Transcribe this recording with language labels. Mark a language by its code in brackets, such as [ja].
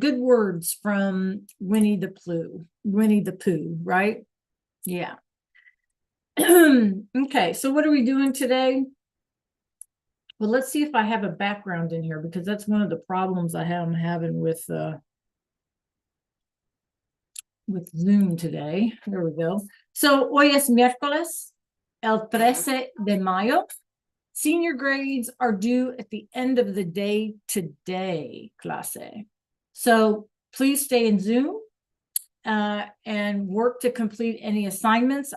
[en] Good words from Winnie the Pooh, right? Yeah. Okay, so what are we doing today? Well, let's see if I have a background in here because that's one of the problems I'm having with Zoom today. There we go. [es] So hoy es miércoles, el 13 de mayo. [en] Senior grades are due at the end of the day today, [es] clase. [en] So please stay in Zoom and work to complete any assignments.